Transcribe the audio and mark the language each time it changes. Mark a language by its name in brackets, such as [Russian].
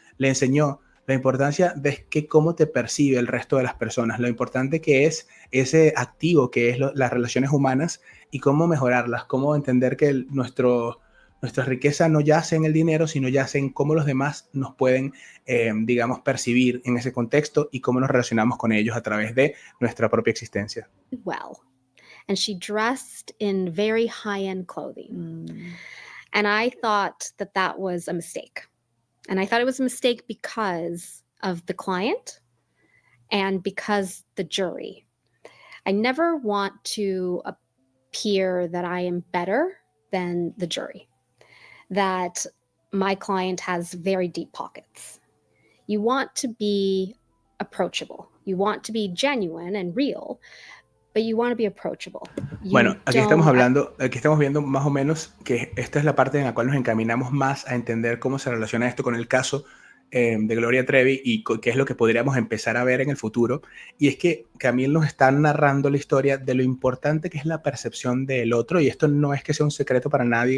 [Spanish] le enseñó la importancia de cómo te percibe el resto de las personas, lo importante que es ese activo que es las relaciones humanas y cómo mejorarlas, cómo entender que nuestra riqueza no yace en el dinero, sino yace en cómo los demás nos pueden, digamos, percibir en ese contexto y cómo nos relacionamos con ellos a través de nuestra propia existencia. [English] Well, and she dressed in very high-end clothing. And I thought that was a mistake. And I thought it was a mistake because of the client and because the jury. I never want to appear that I am better than the jury, that my client has very deep pockets. You want to be approachable. You want to be genuine and real, but you want to be approachable. [Spanish] Bueno, aquí estamos viendo más o menos que esta es la parte en la cual nos encaminamos más a entender cómo se relaciona esto con el caso de Gloria Trevi y qué es lo que podríamos empezar a ver en el futuro. Y es que Camille nos está narrando la historia de lo importante que es la percepción del otro, y esto no es que sea un secreto para nadie.